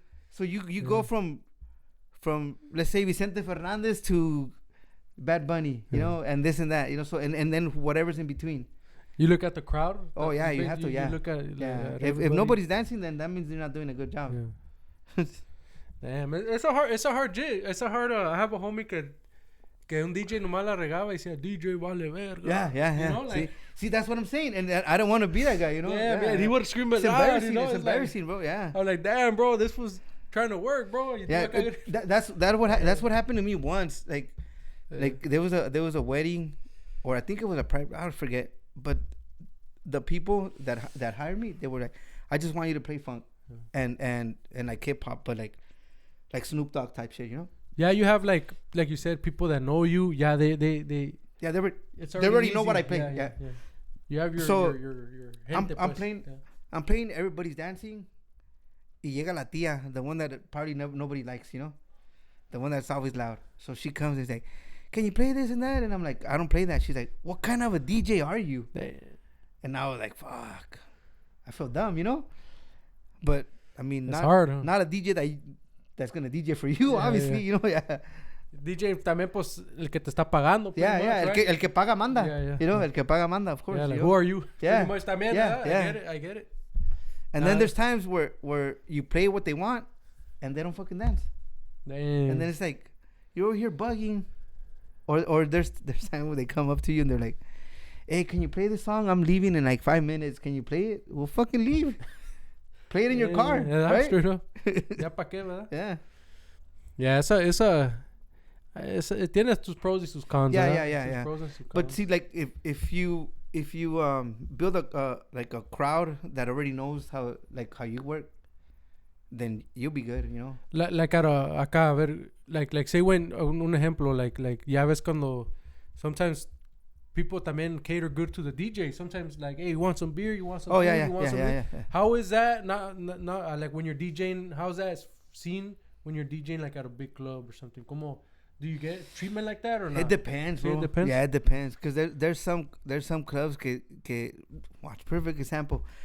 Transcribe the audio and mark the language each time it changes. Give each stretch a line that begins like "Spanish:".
English: So you go from let's say Vicente Fernandez to Bad Bunny, you know, and this and that, you know. So and then whatever's in between. You look at the crowd. Oh yeah, you have to. You look at if nobody's dancing, then that means you're not doing a good job. Yeah. Damn, it's a hard jig. It's a hard. I have a homie
Spanish: que un DJ nomás la regaba y decía, DJ vale verga.
English: Yeah. You know, like, see, that's what I'm saying, and I don't want to be that guy, you know. Yeah, man, he would scream at loud. You know? It's embarrassing, bro. Yeah. I was like, damn, bro, this was trying to work, bro. That's what happened to me once. Like there was a wedding, or I think it was a private. I don't forget. But the people that hired me, they were like, I just want you to play funk and like hip hop, but like Snoop Dogg type shit, you know? Yeah, you have like you said, people that know you. Yeah, they already know what I play. Yeah. You have your I'm playing, everybody's dancing.
Spanish: Y llega la tía,
English: the one that probably nobody likes, you know? The one that's always loud. So she comes and is like, can you play this and that? And I'm like, I don't play that. She's like, what kind of a DJ are you? And I was like, fuck. I feel dumb, you know? But, I mean, not hard, huh? Not a DJ that's going to DJ for you, obviously, you know? Yeah.
Spanish: DJ también, pues, el que te está pagando.
English: Yeah. Right?
Spanish: El que paga manda.
English: Yeah. You know,
Spanish: el que paga manda,
English: of course. Yeah, like, who are you? Yeah. Pretty much
Spanish: también,
English: I get it. And then there's times where you play what they want and they don't fucking dance. Damn. And then it's like, you're over here bugging. Or there's times where they come up to you and they're like, hey, can you play this song? I'm leaving in like 5 minutes. Can you play it? Well, fucking leave. Play it in your car. Yeah, that's right? straight up.
Spanish: Ya pa' qué, ¿verdad?
English: Yeah. Yeah, it
Spanish: tiene sus pros y sus cons.
English: Yeah. But see, like if you build a like a crowd that already knows how you work, then you'll be good, you know. Like
Spanish: acá, a ver,
English: like say when
Spanish: un ejemplo,
English: like
Spanish: ya ves cuando
English: sometimes people
Spanish: también
English: cater good to the DJ. Sometimes like, hey, you want some beer? You want some? Yeah. How is that? Not like when you're DJing. How's that seen when you're DJing like at a big club or something?
Spanish: Como,
English: do you get treatment like that or not? It depends, bro. It depends. Yeah, it depends, because there's some clubs
Spanish: que
English: watch, perfect example.